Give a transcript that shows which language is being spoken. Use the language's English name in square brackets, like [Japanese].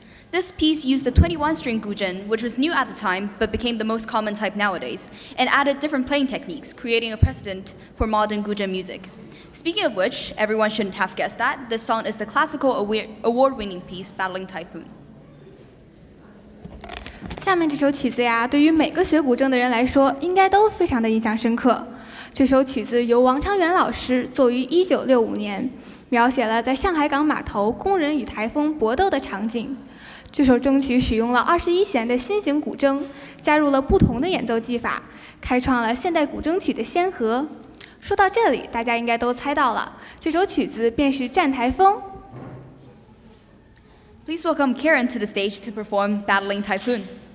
[English] This piece used the 21-string guzheng, which was new at the time but became the most common type nowadays, and added different playing techniques, creating a precedent for modern guzheng music. Speaking of which, everyone shouldn't have guessed that this song is the classical award-winning piece, Battling Typhoon. [Chinese] 下面这首曲子呀，对于每个学古筝的人来说，应该都非常的印象深刻。这首曲子由王昌元老师作于1965年，描写了在上海港码头工人与台风搏斗的场景。这首筝曲使用了21弦的新型古筝，加入了不同的演奏技法，开创了现代古筝曲的先河。说到这里，大家应该都猜到了，这首曲子便是《战台风》。 [English] Please welcome Karen to the stage to perform Battling Typhoon.